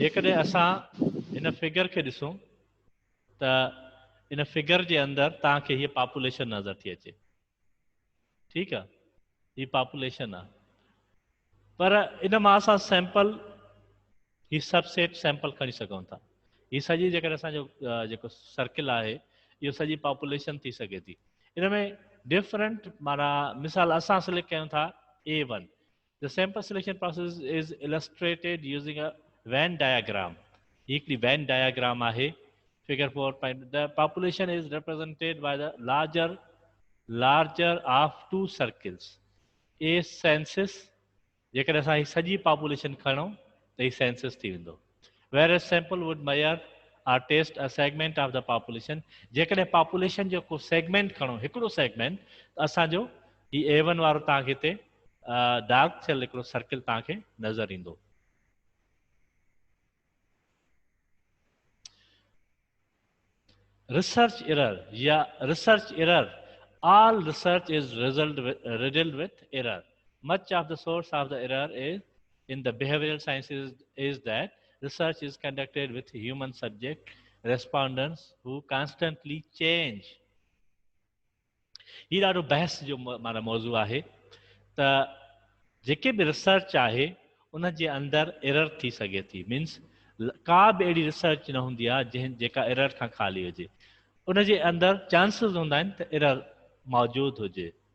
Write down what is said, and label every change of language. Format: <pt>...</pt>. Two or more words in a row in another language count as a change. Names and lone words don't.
<sd>जेकॾहिं असां हिन इन फिगर खे ॾिसूं त इन फिगर जे अंदरि तव्हांखे हीअ पॉपुलेशन नज़र थी अचे, ठीकु आहे, हीअ पॉपुलेशन आहे, पर इन मां असां सैंपल ही</sd> <en>subset sample</en> <sd>खणी सघूं था। ही सॼी जेकॾहिं असांजो जेको सर्किल आहे इहो सॼी पॉपुलेशन थी सघे थी। इन में डिफरेंट माना मिसाल असां सिलेक्ट कयूं था A1।</sd> <en>The sample selection process is illustrated using a Venn diagram।</en> <sd>हिकिड़ी</sd> <en>Venn diagram</en> <sd>आहे figure 4.</sd> <en>The population is represented by the larger of two circles। A census,</en> <sd>जेकॾहिं असां ही सॼी पॉपुलेशन खणूं त ही सेंसस थी वेंदो।</sd> <en>Whereas sample would measure or test a segment of the population।</en> <sd>जेकॾहिं पॉपुलेशन जो को सेगमेंट खणो, हिकिड़ो सेगमेंट, त असांजो ही A1 वारो तव्हांखे हिते डार्क थियल हिकिड़ो सर्किल तव्हांखे नज़र ईंदो।</sd> <en>research error या research error, all research is riddled with error। Much of the source of the error is in the behavioral sciences is that research is conducted with human subject respondents who constantly change।</en> <sd>ही ॾाढो बहस जो माना मौज़ू आहे त जेके बि रिसर्च आहे उन जे अंदरि एरर थी सघे थी। मीन्स का बि अहिड़ी रिसर्च न हूंदी आहे जेका एरर खां ख़ाली हुजे, उन जे अंदरि चांसिस हूंदा आहिनि त एरर मौजूदु हुजे।</sd>